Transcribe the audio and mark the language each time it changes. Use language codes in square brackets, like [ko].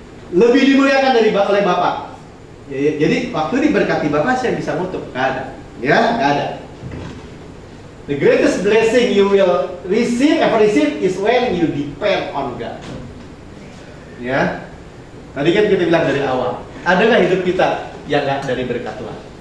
[id] Lebih dimuliakan oleh Bapak. Ya, jadi waktu diberkati Bapak saya bisa ngutuk, nggak ada. Ya, nggak ada. [en] The greatest blessing you will ever receive is when you depend on God. [id] Ya, tadi kan kita bilang dari awal, ada nggak hidup kita yang nggak dari berkat Tuhan?